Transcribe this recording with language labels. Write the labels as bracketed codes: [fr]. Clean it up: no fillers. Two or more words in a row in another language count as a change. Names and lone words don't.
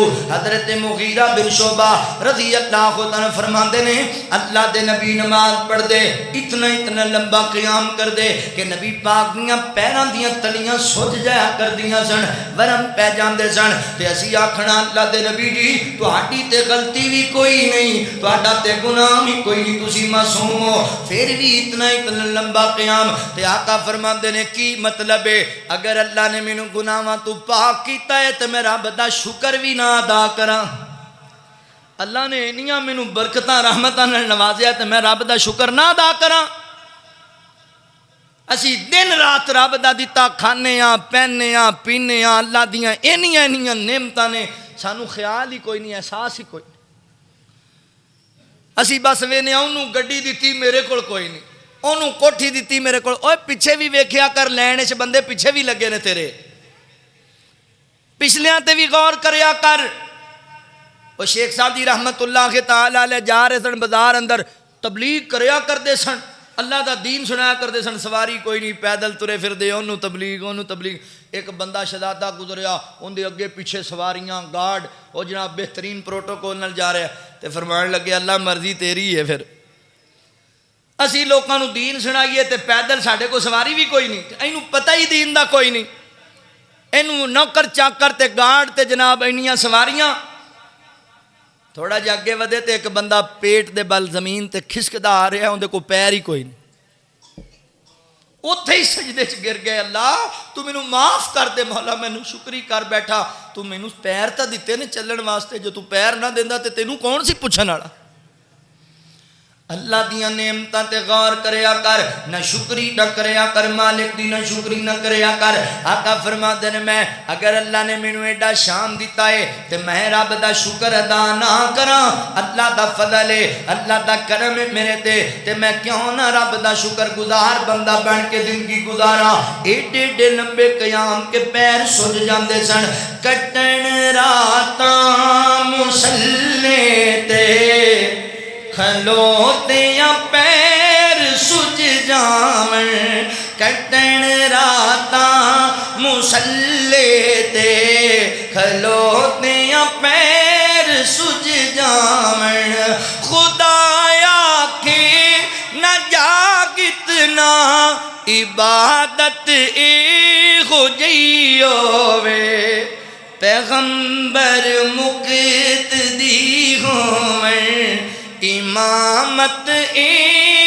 [pa] حضرت مغیرہ بن شعبہ [ar] رضی اللہ عنہ [pa] فرماندے نے اللہ دے نبی نماز پڑھ دے اتنا لمبا قیام کر دے کہ نبی پاک دیاں پیراں دیاں تلیاں سج جایا کر دیاں سن, ورم پہ جاندے سن. تے اسی آکھنا اللہ دے نبی جی تہاڈی تے غلطی بھی کوئی نہیں, تہاڈا تے گناہ بھی کوئی نہیں, تسی معصوم ہو, پھر بھی اتنا لمبا قیام. تے آقا فرماندے نے کی مطلب ہے, اگر اللہ نے مینوں گناہاں تو پاک کیتا ہے تے میں رب دا شکر بھی نہ ادا کراں. اللہ نے انیاں مینوں برکتاں رحمتاں نال نوازیا تے میں رب دا شکر نہ ادا کراں. اسی دن رات رب دا دتا کھانے ہاں, پہننے ہاں, پینے ہاں, اللہ دیاں اینیاں نعمتاں نے, سانو خیال ہی کوئی نہیں, احساس ہی کوئی نہیں. اسی بس وینے اونوں گڈی دتی میرے کول کوئی نہیں, اونوں کوٹھی دتی میرے کول. اوے پیچھے بھی ویکھیا کر, لین وچ بندے پیچھے بھی لگے نے تیرے, پچھلیاں تے بھی غور کریا کر. وہ شیخ صاحب جی [ar] رحمت اللہ تعالی علیہ [pa] جا رہے سن بازار اندر تبلیغ کریا کرتے سن اللہ دا دین سنایا کرتے سن سواری کوئی نہیں پیدل ترے پھر دے انہوں تبلیغ ایک بندہ شہزادہ گزریا ان دے اگے پیچھے سواریاں گارڈ وہ جناب بہترین پروٹوکول نال جا رہے تے فرمان لگے اللہ مرضی تیری ہے پھر اسی لوکاں نو دین سنائیے تے پیدل ساڈے کو سواری بھی کوئی نہیں اینوں پتہ ہی دین دا کوئی نہیں اینوں نوکر چاکر تے گارڈ تے جناب اینیاں سواریاں تھوڑا جا اگے ودے تے ایک بندہ پیٹ دے بل زمین تے کھسکدا آ رہا ہے اون دے کو پیر ہی کوئی نہیں اوتھے ہی سجدے چ گر گئے اللہ تو مینوں معاف کر دے مولا مینوں شکری کر بیٹھا تو مینوں پیر تا دتے نے چلن واسطے جو تو پیر نہ دیندا تے تینوں کون سی پوچھن والا اللہ دیاں نعمتاں تے غور کریا کر نہ شکری نہ کریا کر مالک دی نہ شکری نہ کریا کر آقا [ur] فرماتے ہیں [pa] میں اگر اللہ نے مینوں ایڈا شان دیتا ہے تے میں رب دا شکر ادا نہ کراں اللہ دا فضل ہے اللہ دا کرم ہے میرے تے میں کیوں نہ رب دا شکر گزار بندہ بن کے زندگی گزارا ایڈے ایڈے لمبے قیام کے پیر سج جاندے سن کٹن راتاں مصلے تے کھلوتے یا پیر سج جاون کٹن راتاں مصلے تے کھلوتے یا پیر سج جاون خدایا کے نہ جاگتنا عبادت اے ہو جئی ہووے پیغمبر مقتدی ہوویں امامت اے